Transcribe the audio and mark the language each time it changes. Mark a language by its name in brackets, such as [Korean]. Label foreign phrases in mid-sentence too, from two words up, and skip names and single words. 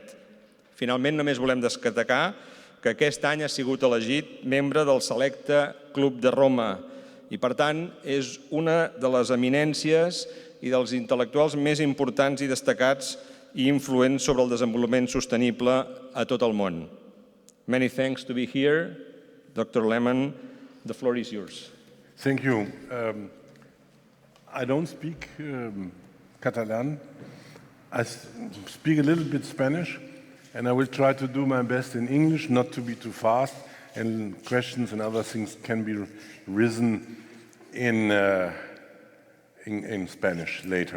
[Catalan] Finalment, només volem destacar que aquest any ha sigut elegit membre del selecte Club de Roma i, per tant, és una de les eminències i dels intel·lectuals més importants i destacats i influents sobre el desenvolupament sostenible a tot el món. [English] Many thanks to be here. Dr. Lehmann, the floor is yours. Thank you. I don't speak Catalan. I speak a little bit Spanish, and I will try to do my best in English, not to be too fast, and questions and other things can be risen in Spanish later.